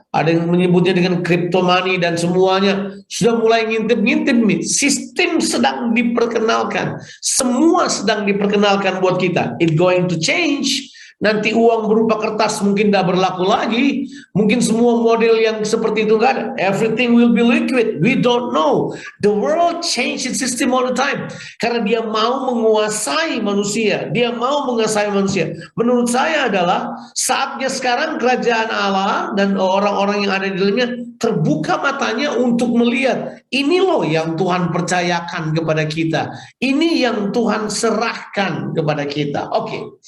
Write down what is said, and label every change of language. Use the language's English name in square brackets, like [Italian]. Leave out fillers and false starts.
[Indonesian] Ada yang menyebutnya dengan crypto money dan semuanya sudah mulai ngintip-ngintip nih. Sistem sedang diperkenalkan, semua sedang diperkenalkan buat kita. [English] It going to change. [Indonesian] Nanti uang berupa kertas mungkin tidak berlaku lagi. Mungkin semua model yang seperti itu nggak ada. [English] Everything will be liquid. We don't know. The world change its system all the time. [Indonesian] Karena dia mau menguasai manusia. Dia mau menguasai manusia. Menurut saya adalah saatnya sekarang kerajaan Allah dan orang-orang yang ada di dalamnya terbuka matanya untuk melihat. Ini loh yang Tuhan percayakan kepada kita. Ini yang Tuhan serahkan kepada kita. Oke.